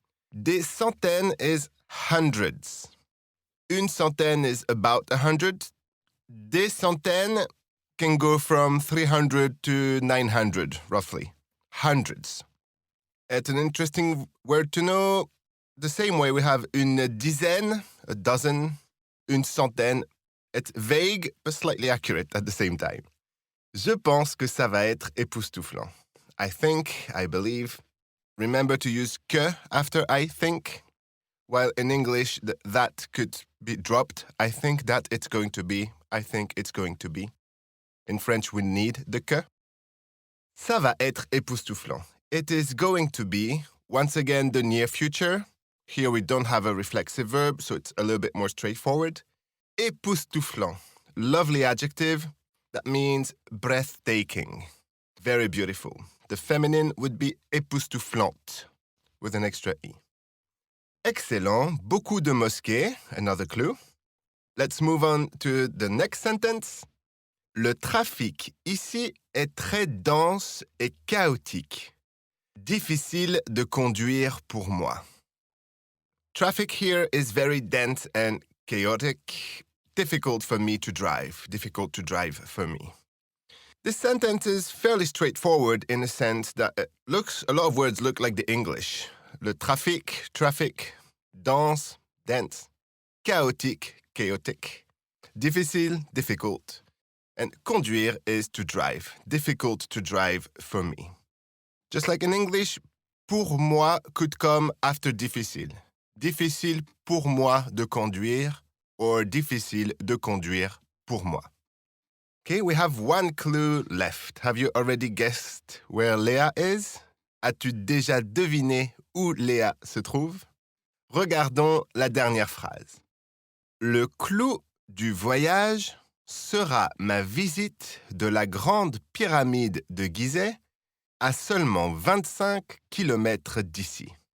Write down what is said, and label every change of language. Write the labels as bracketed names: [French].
[English] Des centaines is hundreds. Une centaine is about 100. Des centaines can go from 300 to 900, roughly. Hundreds. It's an interesting word to know. The same way we have une dizaine, a dozen, une centaine. It's vague, but slightly accurate at the same time. [French] Je pense que ça va être époustouflant. [English] I think, I believe. Remember to use que after I think. While in English, that could be dropped. I think that it's going to be. I think it's going to be. In French, we need the que. [French] Ça va être époustouflant. [English] It is going to be, once again, the near future. Here we don't have a reflexive verb, so it's a little bit more straightforward. Époustouflant. Lovely adjective. That means breathtaking. Very beautiful. The feminine would be époustouflante, with an extra E. Excellent. [French] Beaucoup de mosquées. [English] Another clue. Let's move on to the next sentence. [French] Le trafic ici est très dense et chaotique. Difficile de conduire pour moi. [English] Traffic here is very dense and chaotic. Difficult for me to drive. Difficult to drive for me. This sentence is fairly straightforward in the sense that a lot of words look like the English. Le trafic, traffic, dense, dense, chaotique, chaotic, difficile, difficult, and conduire is to drive, difficult to drive for me. Just like in English, pour moi could come after difficile. [French] Difficile pour moi de conduire or difficile de conduire pour moi. [English] Okay, we have one clue left. Have you already guessed where Léa is? [French] As-tu déjà deviné où Léa se trouve? Regardons la dernière phrase. Le clou du voyage sera ma visite de la grande pyramide de Gizeh à seulement 25 km d'ici.